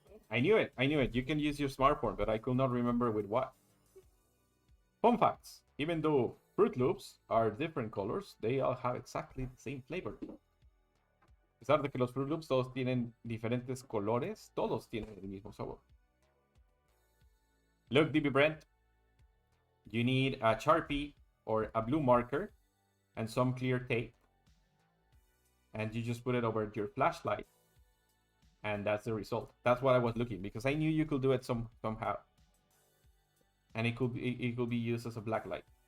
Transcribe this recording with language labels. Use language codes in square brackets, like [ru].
[en] I knew it. I knew it. You can use your smartphone, but I could not remember with what. Fun facts. Even though Fruit Loops are different colors, they all have exactly the same flavor. [es] pesar de que los Fruit Loops todos tienen diferentes colores, todos tienen el mismo sabor. [en] Look, DB Brent, you need a Sharpie or a blue marker and some clear tape. And you just put it over your flashlight. And that's the result. That's what I was looking, because I knew you could do it somehow. And it could be used as a black light.